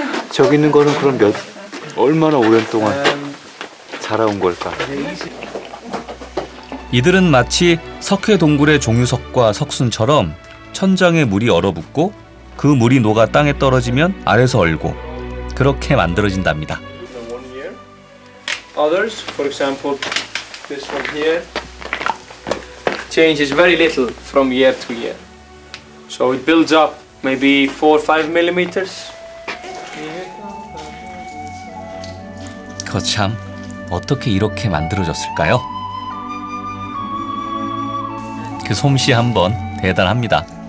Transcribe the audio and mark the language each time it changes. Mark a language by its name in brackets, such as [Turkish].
[Korean] 저기 있는 거는 그럼 얼마나 오랜 동안 자라온 걸까? 이들은 마치 석회 동굴의 종유석과 석순처럼 천장에 물이 얼어붙고 그 물이 녹아 땅에 떨어지면 아래서 얼고 그렇게 만들어진답니다. [English] Others, for example, this one here, changes very little from year to year. So it builds up maybe 4 or 5 millimeters. [Korean] 거참 어떻게 이렇게 만들어졌을까요? 그 솜씨 한번 대단합니다.